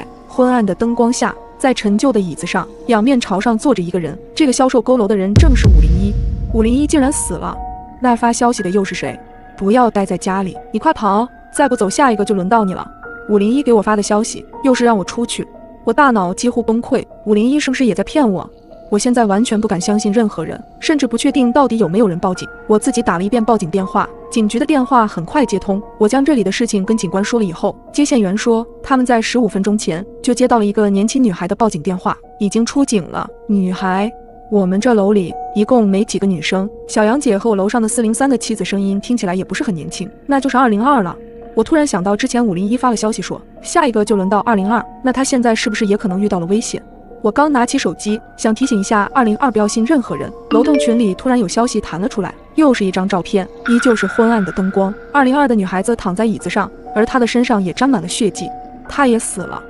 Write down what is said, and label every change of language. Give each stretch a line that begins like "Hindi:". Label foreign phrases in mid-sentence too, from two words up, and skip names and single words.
Chinese: 昏暗的燈光下，在陳舊的椅子上，仰面朝上坐着一個人，這個消瘦佝僂的人正是501。501竟然死了，那發消息的又是誰？不要待在家裡，你快跑，再不走下一個就輪到你了。501給我發的消息又是讓我出去，我大腦幾乎崩潰。501是不是也在騙我？我現在完全不敢相信任何人，甚至不確定到底有沒有人報警。我自己打了一遍報警電話，警局的電話很快接通。我將這裡的事情跟警官說了以後，接線員說他們在15分鐘前就接到了一個年輕女孩的報警電話，已經出警了。女孩？我們這樓裡一共沒幾個女生，小楊姐和我樓上的403的妻子聲音听起來也不是很年輕，那就是202了。我突然想到之前501發了消息說下一個就輪到202，那他現在是不是也可能遇到了危險？我剛拿起手機想提醒一下202不要信任何人，樓棟群裡突然有消息彈了出來，又是一張照片，依舊是昏暗的燈光，202的女孩子躺在椅子上，而她的身上也沾滿了血跡，她也死了。